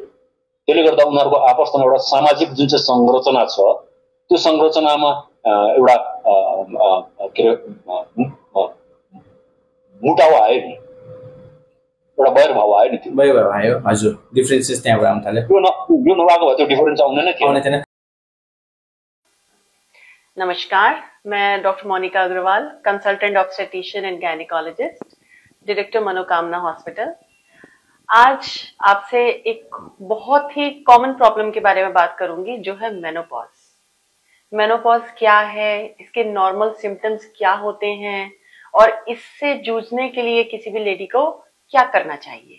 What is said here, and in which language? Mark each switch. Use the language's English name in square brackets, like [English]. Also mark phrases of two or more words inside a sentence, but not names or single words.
[Nepali] त्यसले गर्दा उनीहरूको आपस्तमा एउटा सामाजिक जुन चाहिँ संरचना छ त्यो संरचनामा एउटा के अरे मुटाव आयो नि, एउटा वैरभाव आयो नि। वैरभाव आयो। हजुर डिफरेन्सेस त्यहाँबाट आउन थाल्यो। यो नभएको भए त्यो डिफरेन्स आउने थिएन। [Hindi] नमस्कार, मैं डॉक्टर मोनिका अग्रवाल, [English] consultant obstetrician and gynaecologist, [Hindi] डायरेक्टर मनोकामना हॉस्पिटल। आज आपसे एक बहुत ही [English] common problem [Hindi] के बारे में बात करूंगी, जो है मेनोपॉज। मेनोपॉज क्या है, इसके [English] normal symptoms [Hindi] क्या होते हैं और इससे जूझने के लिए किसी भी लेडी को क्या करना चाहिए।